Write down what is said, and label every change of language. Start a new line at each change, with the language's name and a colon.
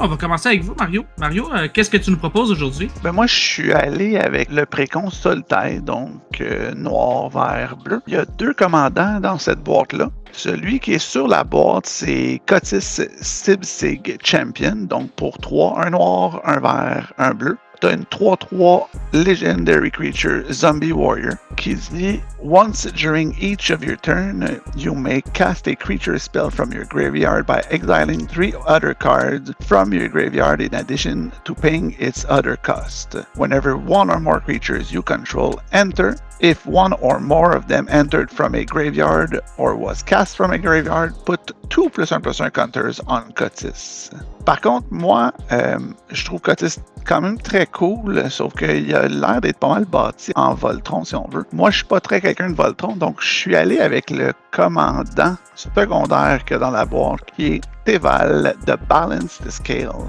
French: On va commencer avec vous, Mario. Mario, qu'est-ce que tu nous proposes aujourd'hui? Moi, je suis allé avec le précon Solitaire, donc noir, vert, bleu. Il y a 2 commandants dans cette boîte-là. Celui qui est sur la boîte, c'est Cotis Sibsig Champion. Donc pour 3, un noir, un vert, un bleu. Tu as une
English: 3/3 Legendary Creature Zombie Warrior
French: qui dit
English: once during each of your turn, you may cast a creature spell from your graveyard by exiling 3 other cards from your graveyard in addition to paying its other cost. Whenever one or more creatures you control enter, if one or more of them entered from a graveyard or was cast from a graveyard, put 2 +1/+1 counters on Cotis.
French: Par contre, moi, je trouve Cotis quand même très cool, sauf qu'il a l'air d'être pas mal bâti en Voltron, si on veut. Moi, je suis pas très quelqu'un de Voltron, donc je suis allé avec le commandant secondaire qu'il y a dans la boîte, qui est Teval de Balance the Scale.